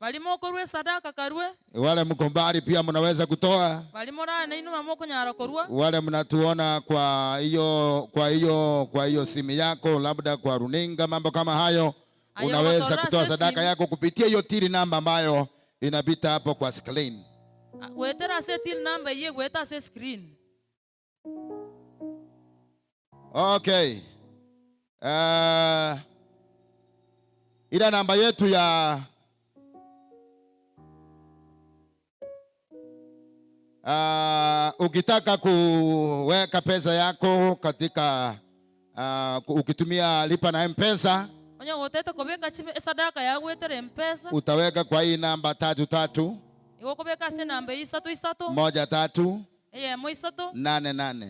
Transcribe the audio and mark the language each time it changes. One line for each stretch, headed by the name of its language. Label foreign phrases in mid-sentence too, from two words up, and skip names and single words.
Swahili: Wale mko mbali pia mnaweza kutoa. Wale mnatuona kwa hiyo simu yako, labda kwa runinga, mambo kama hayo, unaweza kutoa sadaka yako kupitia hiyo
English: till number
Swahili: ambayo inapita hapo kwa screen. Wetera se till number ye weta se screen. Okay. Ila namba yetu ya ukitaka kuweka pesa yako katika ukitumia lipa na M-Pesa, utaweka kwa hii namba 33 1388.